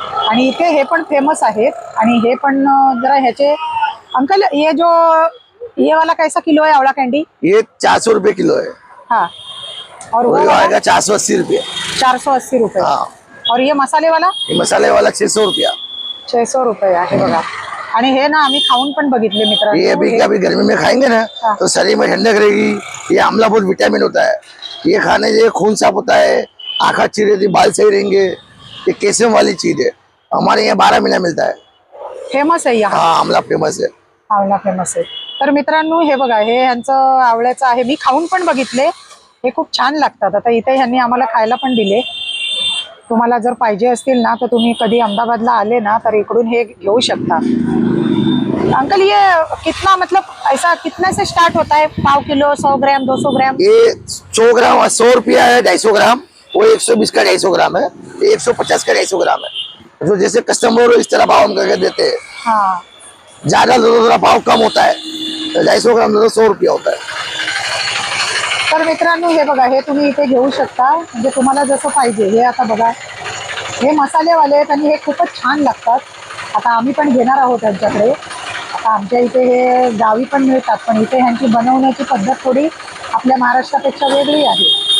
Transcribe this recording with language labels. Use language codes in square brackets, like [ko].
[mr] आणि इथे हे पण फेमस आहेत. आणि हे पण जरा ह्याचे अंकल [hi] ये वाला कैसा किलो है आवड़ा कैंडी? ये 400 रुपये किलो है। हाँ, और वो आएगा 480 रुपये। 480 रुपये। हाँ। और ये मसाले वाला? ये मसाले वाला 600 रुपया। [mr] 600 रुपये आहे बघा. आणि हे ना आम्ही खाऊन पण बघितले मित्रांनो. [hi] ये अभी गर्मी में खाएंगे ना तो शरीर में ठंडक रहेगी। ये आमला बहुत विटामिन होता है। ये खाने से खून साफ होता है, आँख अच्छी रहती, बाल सही रहेंगे। ये कैल्शियम वाली चीज है। हमारे यहाँ 12 महीना मिलता है। [mr] फेमस आहे यहाँ? [hi] हाँ आमला फेमस है। [mr] आवळा फेमस आहे. तर मित्रांनो हे बघा हे यांचं आवळ्याचं आहे. मी खाऊन पण बघितले, हे खूप छान लागतात. आता इथे ह्यांनी आम्हाला खायला पण दिले. तुम्हाला जर पाहिजे असतील ना तर तुम्ही कधी अहमदाबादला आले ना तर इकडून हे घेऊ शकता. [hi] अंकल ये कितना मतलब ऐसा कितने से स्टार्ट होता है? पाव किलो, 100 ग्राम, 200 ग्राम? ये 100 ग्राम 100 रुपया है, 250 ग्राम। वो 120 का 250 ग्राम है, 150 का 250 ग्राम है। तो जैसे कस्टमर इस तरह भाव हम करके देते हैं। हाँ, ज्यादा थोड़ा भाव कम होता है, 250 ग्राम 100 रुपया होता है। [mr] तर मित्रांनो हे बघा हे तुम्ही इथे घेऊ शकता. म्हणजे तुम्हाला जसं पाहिजे. हे आता बघा हे मसालेवाले आहेत आणि हे खूपच छान लागतात. आता आम्ही पण घेणार आहोत त्यांच्याकडे. आता आमच्या इथे हे गावी पण मिळतात, पण इथे ह्यांची बनवण्याची पद्धत थोडी आपल्या महाराष्ट्रापेक्षा वेगळी आहे.